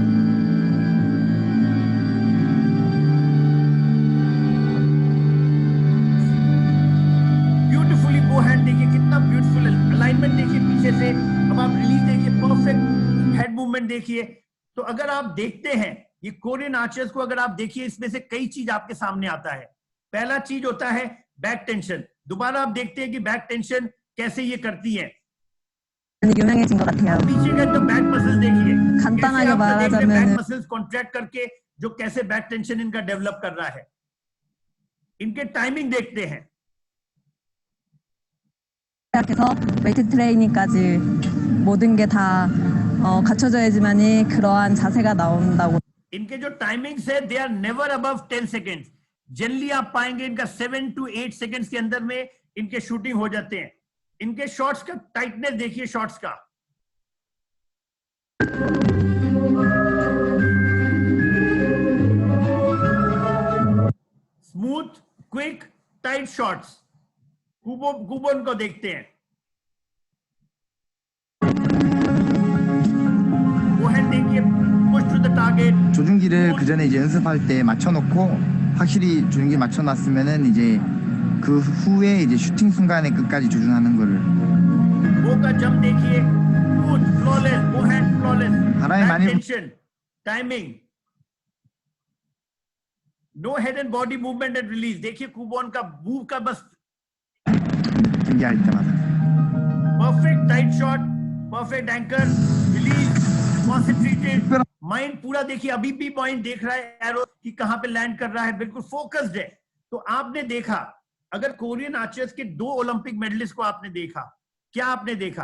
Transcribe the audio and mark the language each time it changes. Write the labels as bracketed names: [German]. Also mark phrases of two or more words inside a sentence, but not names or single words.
[Hindi] ब्यूटीफुली वो हैंड देखिए कितना [English] beautiful alignment [Hindi] देखिए पीछे से। अब आप रिलीज देखिए, [English] perfect head movement [Hindi] देखिए। तो अगर आप देखते हैं ये [English] Korean archers [Hindi] को, अगर आप देखिए इसमें से कई चीज आपके सामने आता है। पहला चीज होता है [English] back tension. [Hindi] दोबारा आप देखते हैं कि [English] back tension [Hindi] कैसे ये करती है। [Korean] 유명해진 것 같아요. [Hindi] पीछे का तो [English] back muscles [Hindi] देखिए, [Korean] 간단하게 말하자면 [English] back muscles contract [Hindi] करके जो कैसे [English] back tension [Hindi] इनका डेवलप कर रहा है। इनके टाइमिंग देखते हैं। [Korean] 시작해서 웨이트 트레이닝까지 모든 게 다 갖춰져야지만이 그러한 자세가 나온다고. [Hindi] इनके जो [English] timings है they are never above 10 seconds। [Hindi] जनरली आप पाएंगे इनका 7 to 8 सेकेंड्स के अंदर में इनके शूटिंग हो जाते हैं। [English] इनके shots का tightness देखिए, shots का smooth, quick, tight shots। [Hindi] कुबोन को देखते हैं, वो है देखिए [English] push to the target. [Korean] 조준기를 그 전에 이제 연습할 때 맞춰놓고 확실히 조준기 맞춰놨으면은 이제 그 후에 이제 슈팅 순간에 끝까지 조준하는 거를. [Hindi] वो का [English] jump देखिए, smooth, flawless, वो hand flawless, [Korean] 하나의 많이 [English] tension, timing, no head and body movement and release. [Hindi] देखिए कुबोन का मूव का बस [Korean] 경기할 때마다. [English] perfect tight shot, perfect anchor, release, concentrated mind पूरा। [Hindi] देखिए अभी भी पॉइंट देख रहा है एरो कि कहां पे लैंड कर रहा है, बिल्कुल फोकस्ड है। तो आपने देखा, अगर [English] Korean archers [Hindi] के 2 [English] Olympic medalist [Hindi] को आपने देखा, क्या आपने देखा?